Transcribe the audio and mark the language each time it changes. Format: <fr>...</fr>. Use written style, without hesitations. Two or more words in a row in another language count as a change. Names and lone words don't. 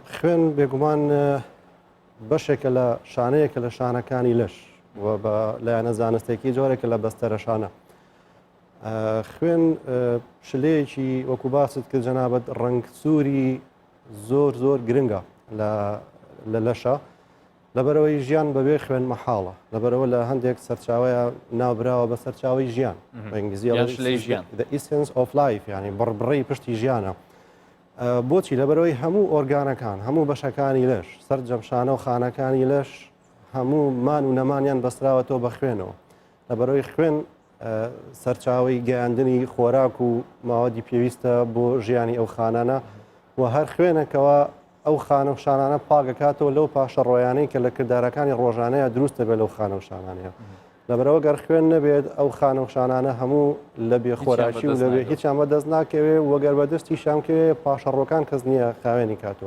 <ckb>خوێن بێگومان بەشێکە لە شانەیەکە لە شانەکانی لەش و بە لایەنە زانستێکی جۆرێکە لە بەستەرە شانە خوێن شلەیەکی وەکو باست کرد جەنابەت ڕنگ سووری زۆر گرنگە لە لەشە لەبەرەوەی ژیان بەبێ خوێن مەحاڵە لەبەرەوە لە هەندێک سەرچاوەیە ناوبراوە بە سەرچاوی ژیان ژیان</ckb> <en>the essence of life</en> <ckb>یعنی بڕبڕی پشتی ژیانە بۆچی لەبەرەوەی هەموو ئۆرگانەکان هەموو بەشەکانی لەش سەرجەمشانە و خانەکانی لەش هەموو مان و نەمانیان بەستراوەتەوە بە خوێنەوە لەبەرەوەی خوێن سەرچاوی گەیاندنی خۆراک و ماوەدی پێویستە بۆ ژیانی ئەو خانانە و هەر خوێنێکەوە ئەو خانە و شانانە پاگەکاتەوە لەو پاشە ڕۆیانەی کە لە کردارەکانی ڕۆژانەیە دروستە بێت لەو خانە و شانانەیە لەبەرەوە گەر خوێن نەبێت ئەو خانە و شانانە هەموو لە بێخۆراکی و لەبێ هیچیان بەدەست ناکەوێ وەگەر بەدەستی شامکەوێ پاشەڕۆکان کەس نییە خاوێنی کاتەوە</ckb>